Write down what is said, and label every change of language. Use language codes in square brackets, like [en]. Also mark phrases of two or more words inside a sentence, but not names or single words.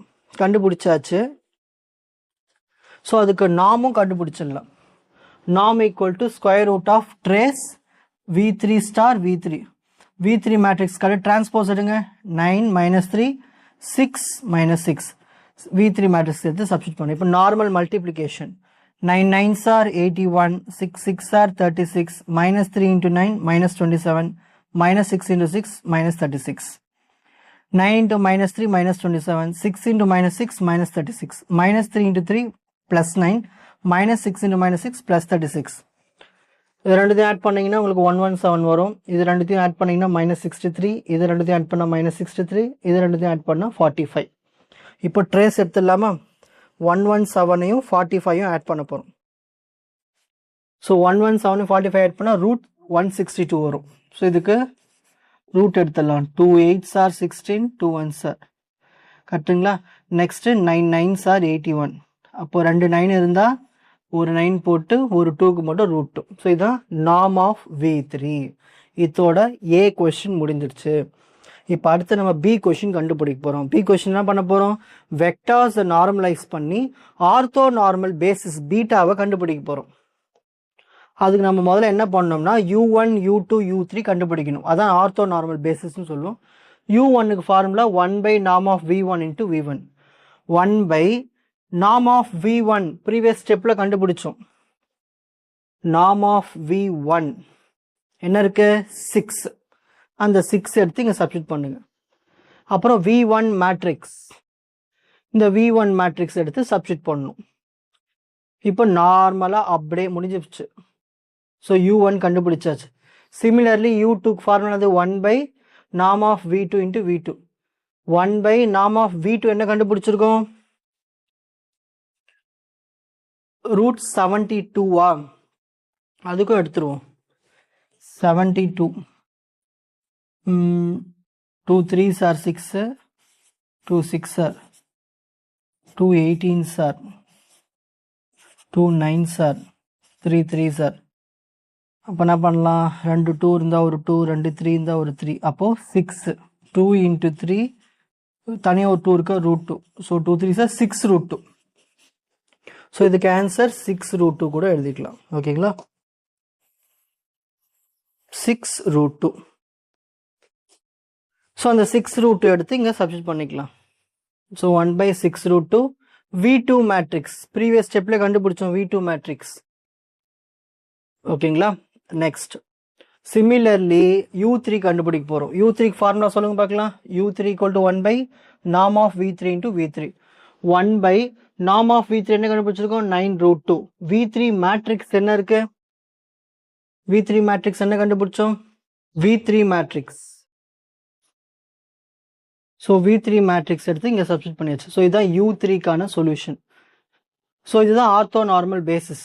[ta] கண்டுபிடிச்சாச்சு. ஸோ அதுக்கு நார்மும் கண்டுபிடிச்சிடலாம். [en] norm equal to square root of trace V3 star V3. [ta] V3 மேட்ரிக்ஸ் கடை டிரான்ஸ்போஸ் எடுங்க. 9 -3 6 -6. V3 மேட்ரிக்ஸ் எடுத்து சப்ஸ்டிட் பண்ணு. இப்போ [en] normal multiplication. 9 9s are 81, 6 6 are 36, -3 × 9 -27, -6 × 6 -36, 9 × -3 -27, 6 × -6 -36, -3 × 3 +9, -6 × -6 +36. [ta] இது ரெண்டுத்தையும் ஆட் பண்ணிங்கன்னா உங்களுக்கு 117 வரும். இது ரெண்டுத்தையும் ஆட் பண்ணிங்கன்னா -63, இது ரெண்டுத்தையும் ஆட் பண்ணால் -63, இது ரெண்டுத்தையும் ஆட் பண்ணால் 45. இப்போ ட்ரேஸ் எடுத்துடலாமா. 117ஐயும் 45ஐயும் ஆட் பண்ண போகிறோம். ஸோ 117 45 ஆட் பண்ணால் √162 வரும். ஸோ இதுக்கு ரூட் எடுத்துடலாம். 2 8s are 16, 2 1s are, கரெக்டுங்களா. [en] நெக்ஸ்ட்டு 9 9s are 81. [ta] அப்போது 2 9 இருந்தால் ஒரு 9 போட்டு ஒரு 2க்கு மட்டும் √2. ஸோ இதுதான் [en] norm of V3. [ta] இதோட A கொஸ்டின் முடிஞ்சிருச்சு. இப்போ அடுத்து நம்ம B கொஸ்டின் கண்டுபிடிக்க போகிறோம். B கொஸ்டின் என்ன பண்ண போகிறோம், வெக்டார்ஸை நார்மலைஸ் பண்ணி [en] ortho normal basis [ta] பீட்டாவை கண்டுபிடிக்க போகிறோம். அதுக்கு நம்ம முதல்ல என்ன பண்ணோம்னா U1 U2 U3 கண்டுபிடிக்கணும். அதான் [en] ortho normal basis [ta] சொல்லுவோம். [en] U1க்கு ஃபார்முலா 1/norm of V1 × V1, 1/norm of V1 previous step கண்டுபிடிச்சோம். norm of V1 [ta] என்ன இருக்கு 6. அந்த 6 எடுத்து இங்கே சப்ஸ்டிட் பண்ணுங்க. அப்புறம் V1 மேட்ரிக்ஸ், இந்த V1 மேட்ரிக்ஸ் எடுத்து சப்ஸ்டிட் பண்ணணும். இப்போ நார்மலாக அப்படியே முடிஞ்சிருச்சு. [en] ஸோ U1 கண்டுபிடிச்சாச்சு. similarly U2 formula 1/norm of V2 into V2. 1/norm of V2 [ta] என்ன கண்டுபிடிச்சிருக்கோம்? √72 அதுக்கும் எடுத்துருவோம். 72 2 3s are 6, 2 6 are 2 18s are 2 9s are 3 3s are. அப்போ என்ன பண்ணலாம்? 2 2 இருந்தால் ஒரு 2, 2 3 இருந்தால் ஒரு 3. அப்போது 6 2 into 3 தனியாக ஒரு 2 இருக்கா √2. ஸோ 2 3s are 6 √2. ஸோ இதுக்கு ஆன்சர் 6 √2 கூட எழுதிக்கலாம். ஓகேங்களா? 6 √2. ஸோ அந்த 6 √2 எடுத்து இங்கே சப்ஸ்டிட் பண்ணிக்கலாம். ஸோ 1/6 √2 V2 மேட்ரிக்ஸ் [en] previous step [ta] கண்டுபிடிச்சோம். V2 மேட்ரிக்ஸ். ஓகேங்களா? நெக்ஸ்ட் சிமிலர்லி U3 கண்டுபிடிக்க போகிறோம். U3 ஃபார்முலா சொல்லுங்க பார்க்கலாம். [en] U3 = 1/norm of V3 into V3. 1/norm of V3 [ta] என்ன கண்டுபிடிச்சிருக்கோம்? 9 √2. V3 மேட்ரிக்ஸ் என்ன இருக்கு? V3 மேட்ரிக்ஸ் என்ன கண்டுபிடிச்சோம்? V3 மேட்ரிக்ஸ். ஸோ V3 மேட்ரிக்ஸ் எடுத்து இங்கே சப்ஸ்டிட் பண்ணியாச்சு. ஸோ இதுதான் U3க்கான சொல்யூஷன். ஸோ இதுதான் [en] ortho normal basis.